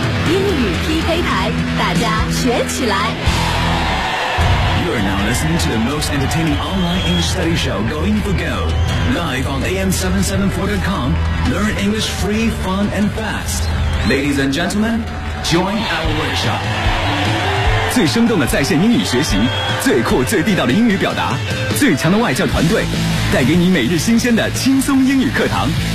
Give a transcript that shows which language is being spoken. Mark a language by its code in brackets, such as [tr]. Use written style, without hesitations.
[zh] 英语 PK 台，大家学起来。 [en] You are now listening to the most entertaining online English study show, Going for Gold. Live on am774.com, learn English free, fun, and fast. Ladies and gentlemen, join our workshop. [zh] 最生动的在线英语学习，最酷最地道的英语表达，最强的外教团队，带给你每日新鲜的轻松英语课堂。